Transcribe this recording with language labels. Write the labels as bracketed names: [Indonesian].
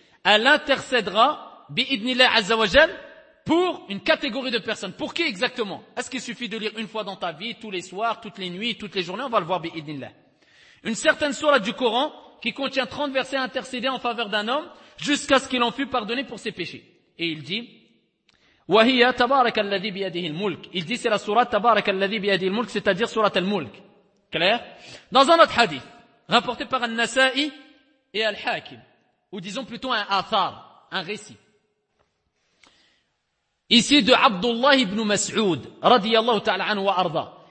[French] Elle intercédera bi-idnillahi azza wa jal pour une catégorie de personnes. Pour qui exactement? Est-ce qu'il suffit de lire une fois dans ta vie, tous les soirs, toutes les nuits, toutes les journées? On va le voir bi-idnillahi. Une certaine sourate du Coran qui contient 30 versets intercédés en faveur d'un homme jusqu'à ce qu'il en fût pardonné pour ses péchés. Et il dit, [Arabic] وَهِيَ تَبَارَكَ الَّذِي بِيَدِهِ الْمُلْكِ. [French] Il dit, c'est la sourate [Arabic] تَبَارَكَ الَّذِي بِيَدِهِ الْمُلْكِ, [French] c'est-à-dire sourate Al-Mulk. Claire? Dans un autre hadith, rapporté par Al-Nasa'i et Al-Hakim, ou disons plutôt un athar, un récit. Ici de Abdullah ibn Mas'ud, radiyallahu ta'ala anhu wa arda.